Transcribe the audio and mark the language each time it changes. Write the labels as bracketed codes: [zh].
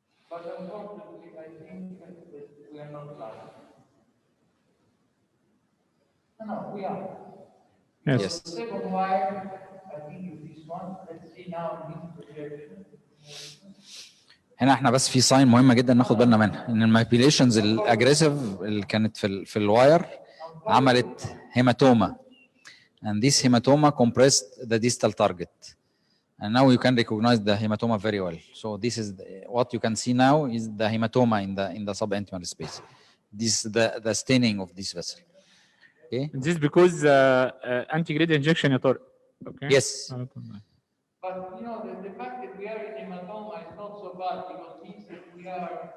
[en] But unfortunately, I think that we are not lucky. No, we are. Yes. The second wire, I think is this one. Let's see now this projection. [ar] هنا احنا بس في ساين مهمه جدا ناخد بالنا منها ان المانيبيوليشنز الاجريسيف اللي كانت في الواير عملت هيماتوما [en] and this hematoma compressed the distal target and now you can recognize the hematoma very well. So this is what you can see now is the hematoma in the subintimal space. This is the staining of this vessel. Okay. And this is because anti-grade injection يا طارق. Okay. Yes. But you know, the fact that we are in hematoma is not so bad because it means that we are.